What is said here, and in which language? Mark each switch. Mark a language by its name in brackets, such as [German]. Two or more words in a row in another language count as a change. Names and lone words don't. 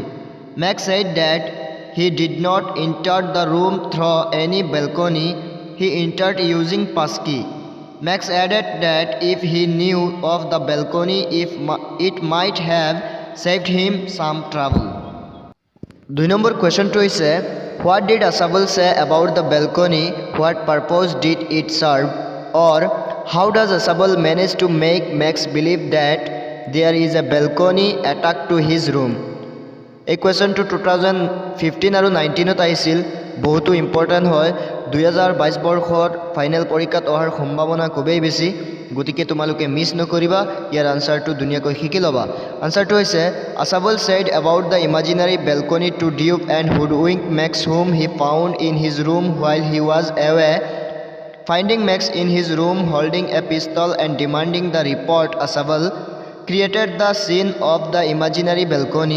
[English] Max said that he did not enter the room through any balcony. He entered using passkey. Max added that if he knew of the balcony, it might have saved him some trouble. 2 [Assamese] নম্বৰ কুৱেশ্যনটো হৈছে [English] what did Asabel say about the balcony? What purpose did it serve? Or how does Asabel manage to make Max believe that there is a balcony attached to his room? [Assamese] এই কুৱেশ্যনটো 2015 আৰু 19ত আহিছিল। বহুতো ইম্পৰ্টেণ্ট হয়। 2022 বৰ্ষৰ ফাইনেল পৰীক্ষাত অহাৰ সম্ভাৱনা খুবেই বেছি। গতিকে তোমালোকে মিছ নকৰিবা, ইয়াৰ আনচাৰটো ধুনীয়াকৈ শিকি ল'বা। আনচাৰটো হৈছে [English] Asabel said about the imaginary balcony to dupe and hoodwink Max, whom he found in his room while he was away. Finding Max in his room holding a pistol and demanding the report, Asabel created the scene of the imaginary balcony.